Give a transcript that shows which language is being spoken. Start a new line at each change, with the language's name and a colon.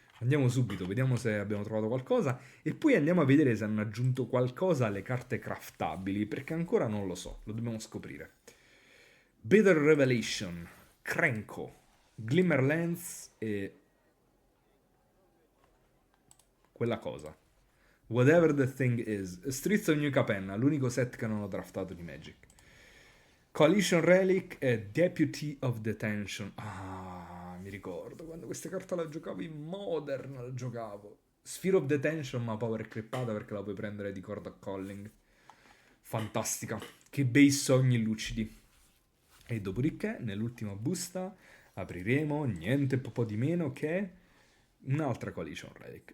Italian: Andiamo subito, vediamo se abbiamo trovato qualcosa e poi andiamo a vedere se hanno aggiunto qualcosa alle carte craftabili, perché ancora non lo so, lo dobbiamo scoprire. Bitter Revelation, Krenko, Glimmerlance e quella cosa.
English: Whatever the thing is.
Italian: Streets of New Capenna, l'unico set che non ho draftato di Magic. Coalition Relic e Deputy of Detention. Ah, mi ricordo quando questa carta la giocavo in Modern, la giocavo. Sphere of Detention, ma power creepata perché la puoi prendere di Court of Calling. Fantastica. Che bei sogni lucidi. E dopodiché, nell'ultima busta, apriremo niente po' di meno che un'altra Coalition Relic.